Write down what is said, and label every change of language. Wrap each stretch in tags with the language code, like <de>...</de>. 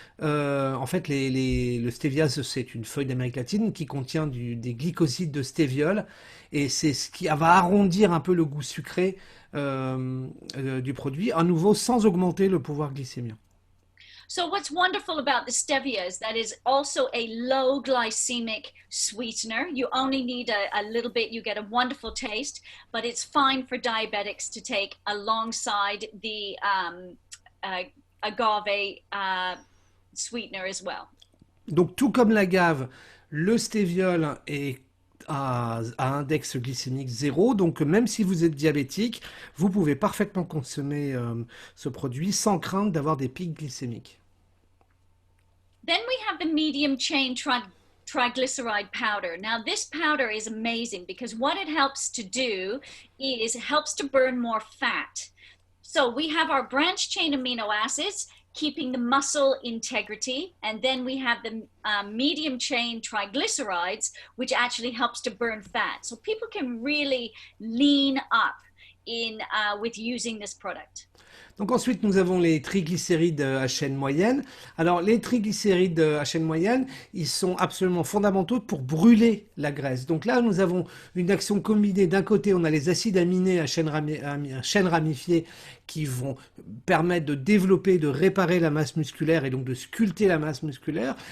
<fr>En fait, le stevia, c'est une feuille d'Amérique latine qui contient des glycosides de stéviol. Et c'est ce qui va arrondir un peu le goût sucré du produit, à nouveau sans augmenter le pouvoir glycémique.</fr> <en>So what's wonderful about the stevia is that it's also a low glycemic sweetener. You only need a little bit, you get a wonderful taste, but it's fine for diabetics to take alongside the agave sweetener as well.</en> <fr>Donc tout comme l'agave, le stéviol est à index glycémique 0, donc même si vous êtes diabétique, vous pouvez parfaitement consommer ce produit sans crainte d'avoir des pics glycémiques.</fr> <en>Then we have the medium chain triglyceride powder. Now, this powder is amazing because what it helps to do is it helps to burn more fat. So we have our branch chain amino acids keeping the muscle integrity, and then we have the medium chain triglycerides, which actually helps to burn fat. So people can really lean up with using this product.</en> <fr>Donc ensuite, nous avons les triglycérides à chaîne moyenne. Alors les triglycérides à chaîne moyenne, ils sont absolument fondamentaux pour brûler la graisse. Donc là, nous avons une action combinée. D'un côté, on a les acides aminés à chaîne ramifiée qui vont permettre de développer, de réparer la masse musculaire et donc de sculpter la masse musculaire.</fr>